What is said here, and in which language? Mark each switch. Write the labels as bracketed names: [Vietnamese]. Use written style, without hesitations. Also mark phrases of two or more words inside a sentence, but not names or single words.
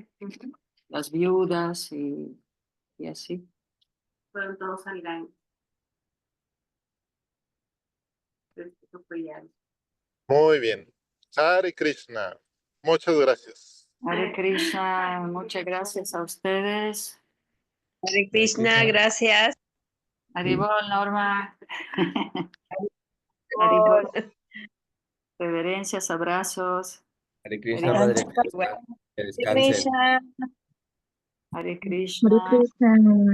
[Spanish] las viudas y así. Fueron todos al Ganges. Entonces, eso fue ya. Muy bien. [Sanskrit] Hare Krishna. [Spanish] Muchas gracias. [Sanskrit] Hare Krishna, [Spanish] muchas gracias a ustedes. [Sanskrit] Hare Krishna, [Spanish] gracias. Haribol, Norma. Haribol. Reverencias, abrazos. [Sanskrit] Hare Krishna, [Spanish] Madre Teresa. Que descansen. Krishna. [Sanskrit] Hare Krishna. Hare Krishna.